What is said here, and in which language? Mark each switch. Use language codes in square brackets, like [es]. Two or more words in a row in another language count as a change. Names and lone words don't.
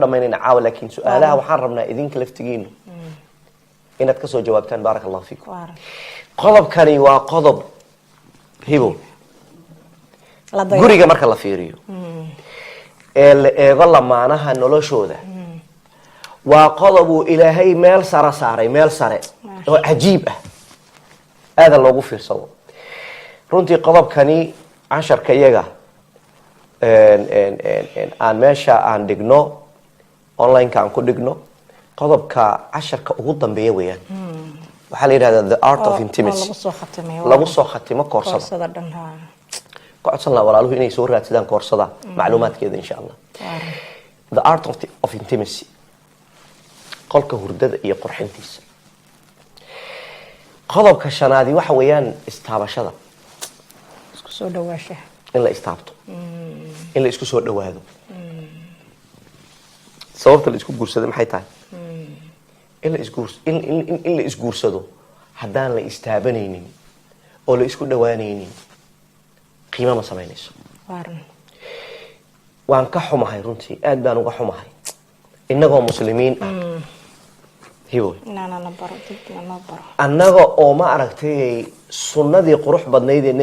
[so] dhameynaa caawa laakiin su'aalaha waxaan rabnaa idinka laftigiina inaad ka soo jawaabtaan [ar] بارك الله فيكم [so] qodobkani waa qodob hibo guriga marka la fiiriyo la eego lamaanaha noloshooda waa qodob uu Ilaahay meel sare saaray meel sare oo cajiib ah aad loogu fiirsado runtii qodobkani casharka iyaga aan meesha aan dhigno online ka aan ku dhigno qodobka casharka ugu dambeeya weeyaan waxaa la yiraahdaa [en] the art of intimacy [so] lagu soo khatimo koorsada ku codsan la walaaluhu inay soo raadsadaan koorsada macluumaadkeeda [ar] إن شاء الله [en] the art of intimacy [so] qolka hurdada iyo qurxintiisa qodobka shanaadi waxa weeyaan istaabashada isku soo dhawaashaha in la istaabto in la isku soo dhawaado sababta la isku guursado maxay tahay in la isguursado haddaan la istaabanaynin oo la isku dhawaanaynin qiimo ma samaynayso waan ka xumahay runtii aad baan uga xumahay innagoo muslimiin ah hibo annaga oo ma aragtay sunnadii qurux badnayd ee